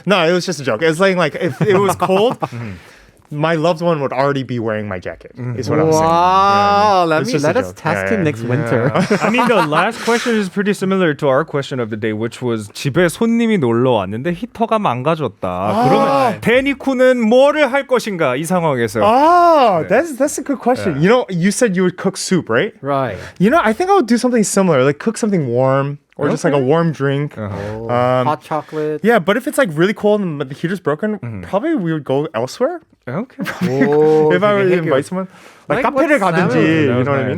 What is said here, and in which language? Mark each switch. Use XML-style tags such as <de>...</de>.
<en>No, it was just a joke. It's like if it was cold, my loved one would already be wearing my jacket. Is what I'm saying. Wow, Yeah. It's just a let us joke. test Yeah, him yeah. next winter. I mean, the last question is pretty similar to our question of the day, which was</en> <ko>집에 손님이 놀러 왔는데 히터가 망가졌다. 그러면 데니쿠는 뭐를 할 것인가 이 상황에서?</ko> <en>That's a good question. You know, you said you would cook soup, right? Right. You know, I think I would do something similar, like cook something warm or just like a warm drink. Hot chocolate. Yeah, but if it's like really cold and the heater's broken, probably we would go elsewhere. Okay. If I were to invite someone, like</en> <ko>카페를 가든지,</ko> <en>you know what I mean?</en>